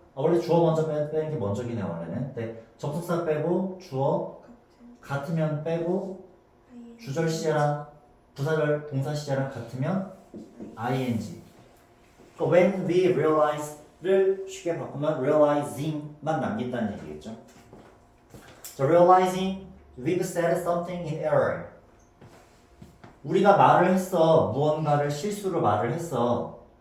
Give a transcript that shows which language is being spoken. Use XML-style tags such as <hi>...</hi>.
<ko>원래 주어 먼저 빼는 게 먼저긴 해 원래는. 근데 접속사 빼고 주어 같으면 빼고 주절 시제랑 부사절 동사 시제랑 같으면 ing. 그러니까</ko> <en>when we realize</en> <ko>를 쉽게 바꾸면 realizing만 남긴다는 얘기겠죠.</ko> <en>So realizing we've said something in error.</en> <ko>우리가 말을 했어. 무언가를 실수로 말을 했어.</ko>